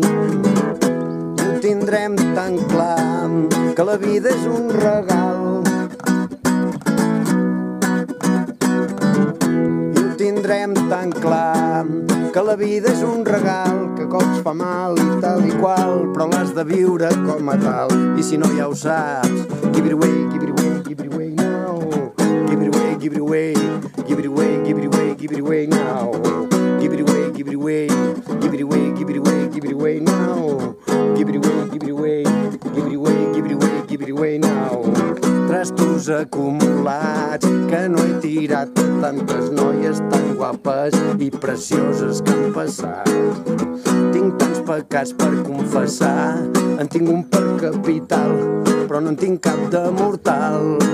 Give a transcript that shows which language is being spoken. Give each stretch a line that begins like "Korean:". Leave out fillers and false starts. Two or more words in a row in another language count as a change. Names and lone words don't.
Catalan: I ho tindrem tan clar que la vida és un regal. I ho tindrem tan clar que la vida és un regal, que a cops fa mal i tal i qual, però l'has de viure com a tal. I si no ja ho saps,
English: give it away, give it away, give it away now. Give it away, give it away, give it away, give it away, give it away now. Give it away, give it away, give it away, give it away, give it away now. Give it away, give it away, give it away, give it away, give it away now.
Catalan: Trastos acumulats que no he tirat a tantes noies tan guapes i precioses que han passat. Tinc tants pecats per confessar, en tinc un per capital, però no en tinc cap de mortal.